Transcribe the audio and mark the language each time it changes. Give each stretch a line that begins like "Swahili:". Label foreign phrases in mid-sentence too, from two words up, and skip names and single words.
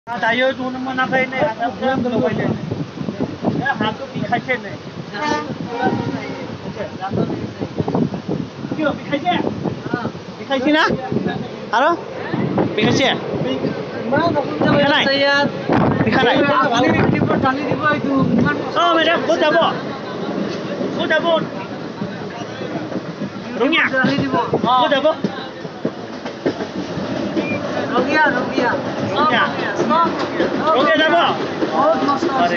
Bodo: दायो नुनो मोनाखै नै हाथाखौ लगायदों हाथखौ बिखायसे नै बिखायसे बिखायसे ना आरो बिखायसे बिखानाय
English: oh madam
Assamese: ক'ত যাব ক'ত যাব ৰঙিয়া ক'ত যাব রোগিয়া রোগিয়া ৰঙিয়া ৰঙিয়া যাব বহুত নষ্ট আছে